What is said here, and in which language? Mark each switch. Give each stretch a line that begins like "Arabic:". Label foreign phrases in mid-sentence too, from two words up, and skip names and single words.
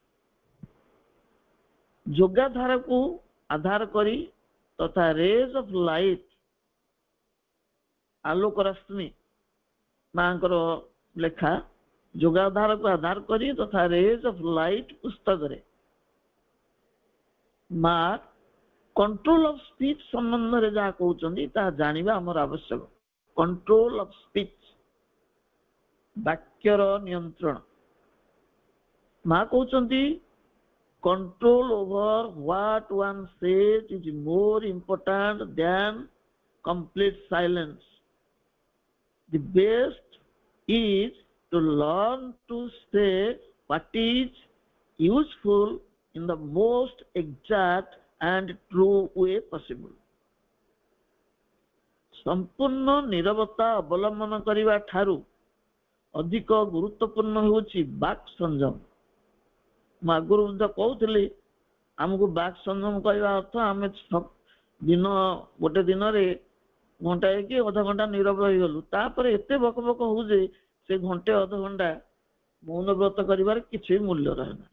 Odia: ଯୋଗାଧାରକୁ ଆଧାର କରି ତଥା ରେଜ୍ ଅଫ୍ ଲାଇଟ୍, ଆଲୋକ ରଶ୍ମି, ମାଙ୍କର ଲେଖା, ଯୋଗାଧାରକୁ ଆଧାର କରି ତଥା ରେଜ୍ ଅଫ୍ ଲାଇଟ୍ ପୁସ୍ତକରେ ମା
English: control of speech
Odia: ସମ୍ବନ୍ଧରେ ଯାହା କହୁଛନ୍ତି ତାହା ଜାଣିବା ଆମର ଆବଶ୍ୟକ।
English: control of speech,
Odia: ବାକ୍ୟର ନିୟନ୍ତ୍ରଣ। ମା କହୁଛନ୍ତି
English: control over what one says is more important than complete silence. The best is to learn to say what is useful in the most exact and true way possible.
Odia: ସମ୍ପୂର୍ଣ୍ଣ ନିରବତା ଅବଲମ୍ବନ କରିବା ଠାରୁ ଅଧିକ ଗୁରୁତ୍ୱପୂର୍ଣ୍ଣ ହେଉଛି ବାକ୍ ସଂଯମ। ମୁଁ ଆଗରୁ ମଧ୍ୟ କହୁଥିଲି, ଆମକୁ ବାକ୍ ସଂଯମ କରିବା ଅର୍ଥ ଆମେ ଗୋଟେ ଦିନରେ ଘଣ୍ଟାଏ କି ଅଧଘଣ୍ଟା ନୀରବ ରହିଗଲୁ, ତାପରେ ଏତେ ବକ ବକ ହଉ ଯେ ସେ ଘଣ୍ଟେ ଅଧଘଣ୍ଟା ମୌନ ବ୍ରତ କରିବାର କିଛି ମୂଲ୍ୟ ରହେ ନା।